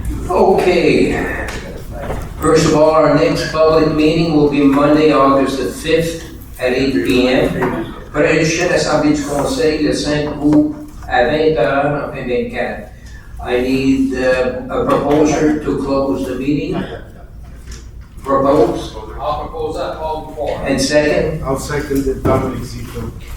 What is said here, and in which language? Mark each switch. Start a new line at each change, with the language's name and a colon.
English: Okay. First of all, our next public meeting will be Monday, August the 5th at 8 p.m.
French: Prochaine assemblée du conseil le 5 août à 20h en 2024.
English: I need a proposer to close the meeting. Propose? I'll propose that, Alder 4. And second? I'll second it, Dominic Zito.